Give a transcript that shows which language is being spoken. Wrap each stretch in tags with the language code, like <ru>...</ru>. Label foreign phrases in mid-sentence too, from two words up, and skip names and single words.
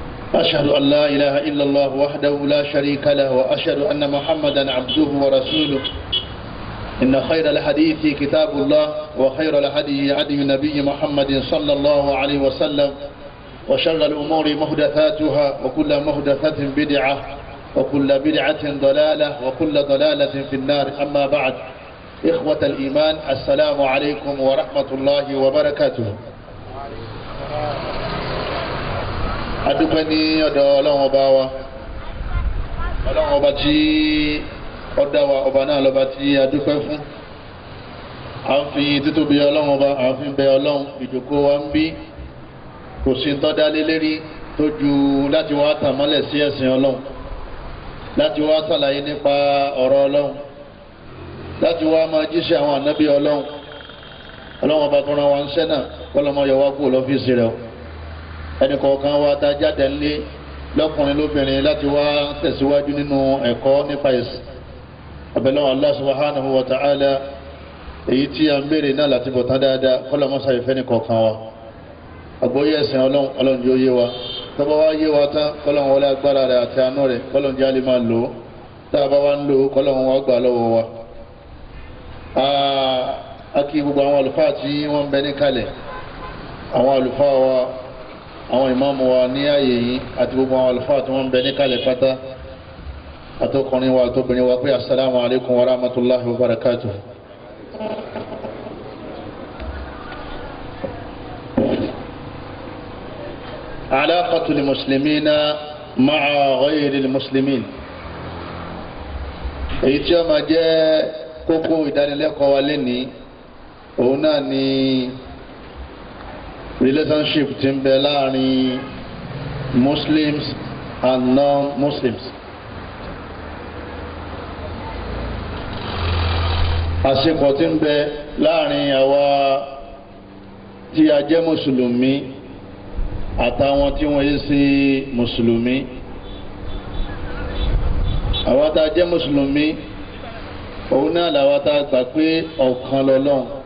<ar>أشهد أن لا إله إلا الله وحده لا شريك له وأشهد أن محمدا عبده ورسوله إن خير الحديث كتاب الله وخير الهدي هدي النبي محمد صلى الله عليه وسلم وشر الأمور محدثاتها وكل محدثة بدعة وكل بدعة ضلالة وكل ضلالة في النار. أما بعد، إخوة الإيمان، السلام عليكم ورحمة الله وبركاته.</ar> <yo>adúpẹ́ ní ọ̀dọ̀ ọlọ́run ọba wa, ọlọ́run ọba tí ó dá wa, ọba náà lọ́ba tí adúpẹ́ fún. À ń fi títóbi ọlọ́run ọba, à ń fi bẹ ọlọ́run. Ìjókòó wa ń bí kò sí tọ́dá lé lérí tó ju láti wá tàn mọ́lẹ̀ sí ẹ̀sìn ọlọ́run, láti wá sàlàyé nípa ọ̀rọ̀ ọlọ́run, láti wá máa jíṣẹ́ àwọn ànábì ọlọ́run. Ọlọ́run ọba tó rán wa ń ṣẹ́ náà kọ́lọ́mọ yọ wá kúrò lọ́fíìsì rẹ̀ o. Ẹnì kọ̀ọ̀kan wa tá a jáde ńlé lọ́kùnrin lóbìnrin láti wá tẹ̀síwájú nínú ẹ̀kọ́ nípa ẹ̀sìn. Abẹ́lẹ́</yo> <ar>الله سبحانه وتعالى,</ar> <yo>èyí tí a ń béèrè náà láti bọ̀ tán dáadáa kọ́lọ́mọ́sá ìfẹ́ ní kọ̀ọ̀kan wa. Àgbọ́yé ẹ̀sìn ọlọ́run yóò yé wa. Tọ́ba wa yé wa tán kọ́lọ́run wọlé agbára rẹ̀ àti àánú rẹ̀ kọ́lọ́run jẹ́ àlè máa lò ó. Tá a bá wá ń lò ó kọ́lọ́run wa gbà lọ́wọ́ wa. A kí gbogbo àwọn àlùfáà tí wọ́n ń bẹ ní kalẹ̀, àwọn àlùfáà wa, àwọn ìmáàmù wa ní ààyè yìí àti gbogbo àwọn àlùfáà tí wọ́n ń bẹ ní kalẹ̀ pátá, àtọkùnrin wa àtobìnrin wa pé</yo> <ar>السلام عليكم ورحمة الله وبركاته. علاقة المسلمين مع غير المسلمين.</ar> <yo>Èyí tí ó máa jẹ́ kókó ìdánilẹ́kọ̀ọ́ wa lénìí, òun náà ni relationship tí ń bẹ láàrin</yo> <en>Muslims and non-Muslims.</en> <yo>Àṣepọ̀ tí ń bẹ láàrin àwa tí a jẹ́ mùsùlùmí àtàwọn tí wọ́n yé sí mùsùlùmí. Àwa tá a jẹ́ mùsùlùmí, òun náà làwa tá a gbà pé ọ̀kan lọ́lọ́run.</yo>